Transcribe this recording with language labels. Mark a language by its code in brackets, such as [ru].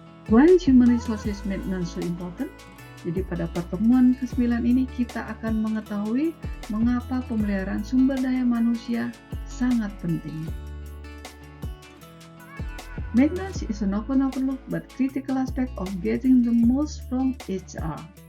[en] Why is human resources maintenance so important? [id] Jadi pada pertemuan ke-9 ini kita akan mengetahui mengapa pemeliharaan sumber daya manusia sangat penting. [en] Maintenance is an often overlooked but critical aspect of getting the most from HR.